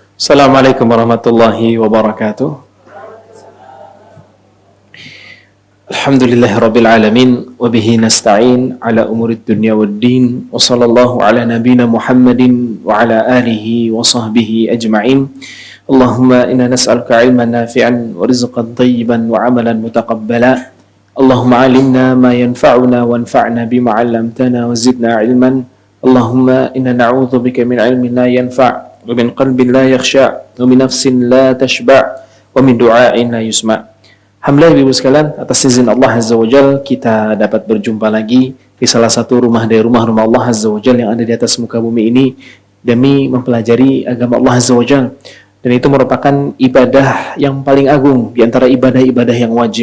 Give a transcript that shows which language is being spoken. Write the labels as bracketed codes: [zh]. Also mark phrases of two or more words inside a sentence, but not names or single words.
[ar] السلام عليكم ورحمة الله وبركاته. الحمد لله رب العالمين وبه نستعين على أمور الدنيا والدين وصلى الله على نبينا محمد وعلى آله وصحبه أجمعين. اللهم إنا نسألك علما نافعا ورزقا طيبا وعملا متقبلا. اللهم علمنا ما ينفعنا وانفعنا بما علمتنا وزدنا علما. اللهم إنا نعوذ بك من علم لا ينفع ومن قلب لا يخشع ومن نفس لا تشبع ومن دعاء لا يسمع'. [id] Alhamdulillah ibu sekalian, atas izin Allah [ar] عز وجل [id] kita dapat berjumpa lagi di salah satu rumah dari rumah-rumah Allah [ar] عز وجل [id] yang ada di atas muka bumi ini demi mempelajari agama Allah [ar] عز وجل. [id] Dan itu merupakan ibadah yang paling agung di antara ibadah-ibadah yang wajib.